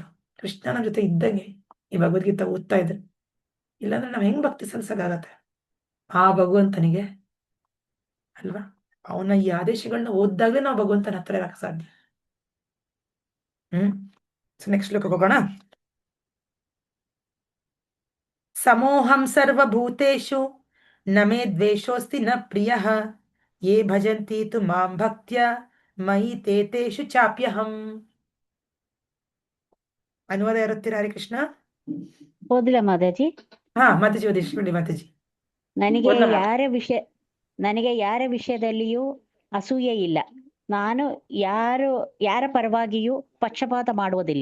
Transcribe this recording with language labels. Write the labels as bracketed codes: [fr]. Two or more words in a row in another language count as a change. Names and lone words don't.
[kn] ಕೃಷ್ಣನ ಜೊತೆ ಇದ್ದಂಗೆ ಈ ಭಗವದ್ಗೀತಾ ಓದ್ತಾ ಇದ್ರೆ, ಇಲ್ಲಾಂದ್ರೆ ನಾವ್ ಹೆಂಗ್ ಭಕ್ತಿ ಸಲ್ಸಕ್ಕಾಗತ್ತೆ ಆ ಭಗವಂತನಿಗೆ ಅಲ್ವಾ. ಅವನ ಈ ಆದೇಶಗಳನ್ನ ಓದ್ದಾಗ್ಲೇ ನಾವು ಭಗವಂತನ ಹತ್ರ ಇರಕ್ಕೆ ಸಾಧ್ಯ. [en] so next [kn] ಶ್ಲೋಕಕ್ಕೆ ಹೋಗೋಣ. [sa] ಸಮೋಹಂ ಸರ್ವಭೂತೇಷು ನ ಮೇ ದ್ವೇಷೋಸ್ತಿ ನ ಪ್ರಿಯಃ ಯೇ ಭಜಂತಿ ತು ಮಾಂ ಭಕ್ತ್ಯ ಮಯಿ ತೇಷು ಚಾಪ್ಯಹಂ. [kn] ಅನುವಾದ ಇರುತ್ತೀರಾ ಹರಿ ಕೃಷ್ಣ? ಓದಿಲ್ಲ ಮಾತಾಜಿ. ಮಾತಾಜಿ ಓದಿಸ್ಬಿಡಿ ಮಾತಾಜಿ. ನನಗೆ ಯಾರ ವಿಷಯದಲ್ಲಿಯೂ ಅಸೂಯೆ ಇಲ್ಲ. ನಾನು ಯಾರ ಪರವಾಗಿಯೂ ಪಕ್ಷಪಾತ ಮಾಡುವುದಿಲ್ಲ.